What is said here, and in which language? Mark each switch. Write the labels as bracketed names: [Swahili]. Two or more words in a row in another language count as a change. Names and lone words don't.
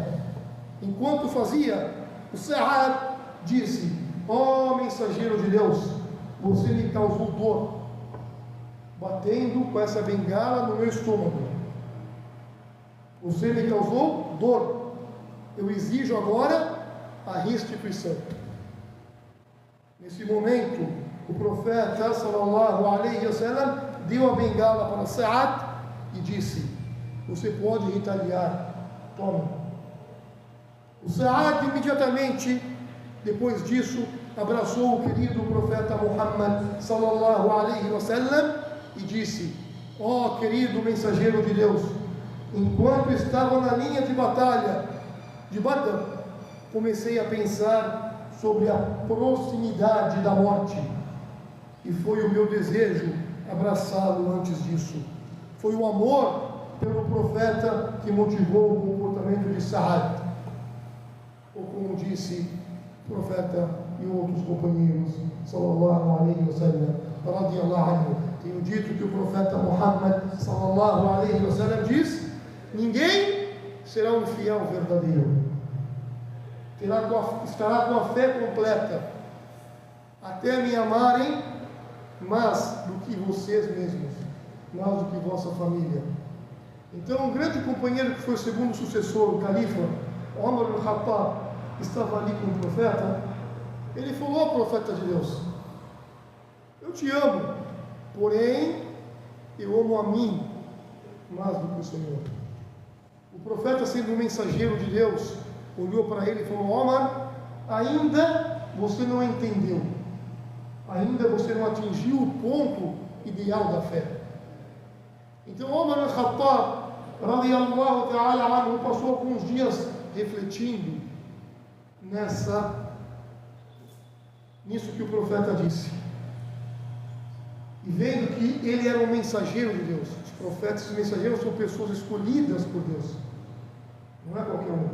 [Portuguese] Enquanto fazia, o Sa'ad disse: ó mensageiro de Deus, você me causou dor batendo com essa bengala no meu estômago. Você me causou dor. Eu exijo agora a restituição. Nesse momento, o profeta [Arabic] صلى الله عليه وسلم [Portuguese] deu a bengala para Sa'ad e disse: você pode retaliar, toma. O Sa'ad imediatamente depois disso abraçou o querido profeta Muhammad [Arabic] صلى الله عليه وسلم [Portuguese] e disse: ó querido mensageiro de Deus, enquanto estava na linha de batalha de Badr, comecei a pensar sobre a proximidade da morte e foi o meu desejo abraçá-lo antes disso. Foi o amor pelo profeta que motivou o comportamento de Sa'ad, ou como disse o profeta e outros companheiros [Arabic] صلى الله عليه وسلم رضي الله عنه. [Portuguese] Tenho dito que o profeta Muhammad [Arabic] صلى الله عليه وسلم [Portuguese] diz: ninguém será um fiel verdadeiro, estará com a fé completa até me amarem mais do que vocês mesmos, mais do que vossa família. Então um grande companheiro que foi o segundo sucessor, o califa Umar al-Khattab, estava ali com o profeta. Ele falou ao profeta de Deus: eu te amo, porém eu amo a mim mais do que o Senhor. O profeta, sendo um mensageiro de Deus, olhou para ele e falou: Omar, ainda você não entendeu, ainda você não atingiu o ponto ideal da fé. Então Omar al-Khattab [Arabic] رضي الله تعالى عنه [Portuguese] passou alguns dias refletindo nisso que o profeta disse, e vendo que ele era um mensageiro de Deus. Os profetas e mensageiros são pessoas escolhidas por Deus, não é qualquer um.